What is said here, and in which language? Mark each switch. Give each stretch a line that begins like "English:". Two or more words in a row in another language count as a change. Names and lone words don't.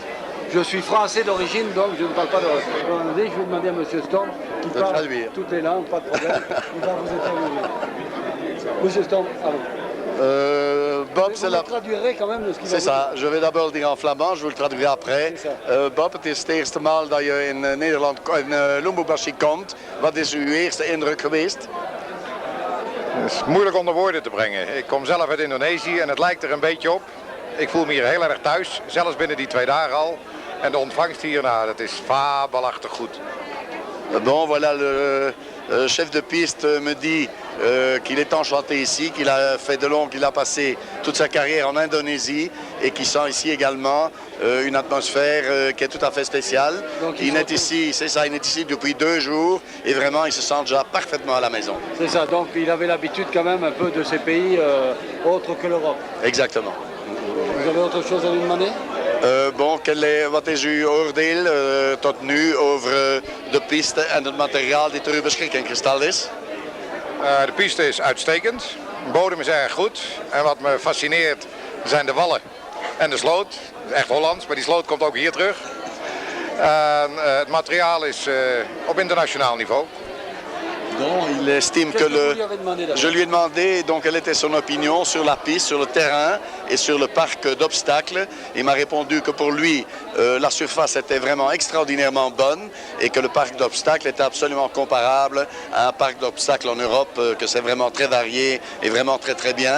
French: Je suis français d'origine, donc je ne parle pas de hollandais. Je vais demander à monsieur Storm qui De parle traduire. toutes les langues, pas de problème. Il va vous interviewer. Monsieur Storm, allô. Bob, Vous c'est me la... traduirez quand même de ce qu'il va C'est vous ça, je vais d'abord le dire en flamand, je vous le traduirai après. C'est ça.
Dutch: Bob, het is het eerste maal dat je in Nederland, in Lubumbashi komt. Wat is uw eerste indruk geweest? Het is moeilijk onder woorden te brengen. Ik kom zelf uit Indonesië en het lijkt er een beetje op. Ik voel me hier heel erg thuis, zelfs binnen die 2 dagen al. En de ontvangst hier, nou, dat is fabelachtig goed.
French: Bon, voilà, le chef de piste me dit qu'il est enchanté ici, qu'il a fait qu'il a passé toute sa carrière en Indonésie et qu'il sent ici également une atmosphère qui est tout à fait spéciale. Donc, Il est ici, c'est ça, il est ici depuis 2 jours et vraiment il se sent déjà parfaitement à la maison. C'est ça, donc il avait l'habitude quand même un peu de ces pays autres que l'Europe. Exactement. Vous avez autre chose à lui demander? Bon,
Dutch: wat is uw oordeel tot nu over de piste en het materiaal die ter uw beschikking gesteld is? De piste is uitstekend, de bodem is erg goed. En wat me fascineert zijn de wallen en de sloot. Echt Hollands, maar die sloot komt ook hier terug. En het materiaal is op internationaal niveau.
French: Bon, il estime que Qu'est-ce que vous lui avez demandé d'abord? Je lui ai demandé donc quelle était son opinion sur la piste, sur le terrain et sur le parc d'obstacles. Il m'a répondu que pour lui, la surface était vraiment extraordinairement bonne et que le parc d'obstacles était absolument comparable à un parc d'obstacles en Europe, que c'est vraiment très varié et vraiment très très bien.